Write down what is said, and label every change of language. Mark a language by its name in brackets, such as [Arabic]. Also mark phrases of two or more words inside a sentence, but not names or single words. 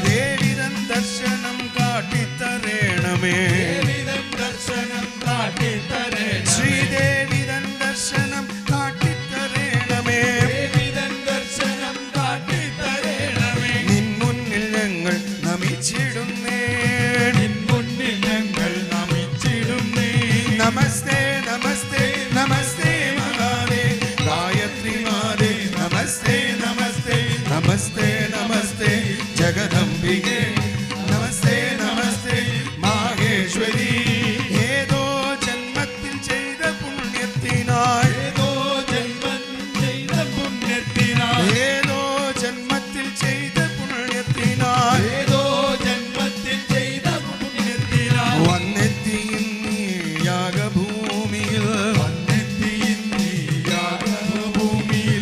[Malayalam] ദേവിതൻ ദർശനം കാട്ടിത്തരേണമേ ദർശനം കാട്ടിത്തരേണമേ ശ്രീദേവിതൻ ദർശനം കാട്ടിത്തരേണമേ ദർശനം കാട്ടിത്തരേണമേ. നിൻ മുന്നിൽ ഞങ്ങൾ നമിച്ചിടുന്നേ നിൻ മുന്നിൽ ഞങ്ങൾ നമിച്ചിടുന്നേ. [Sanskrit] നമസ്തേ നമസ്തേ നമസ്തേ മഹാദേവി गायत्री माते नमस्ते नमस्ते नमस्ते नमस्ते जगदंबिके नमस्ते नमस्ते माहेश्वरी. [Malayalam] ഏതോ ജന്മത്തിൽ ചെയ്ത പുണ്യത്തിനായി ഏതോ ജന്മത്തിൽ ചെയ്ത പുണ്യത്തിനായി ഏതോ ജന്മത്തിൽ ചെയ്ത പുണ്യത്തിനായി ഏതോ ജന്മത്തിൽ ചെയ്ത പുണ്യത്തിനായി വന്നെത്തി ഇന്നീ യാഗഭൂമിയിൽ വന്നെത്തി ഇന്നീ യാഗഭൂമിയിൽ.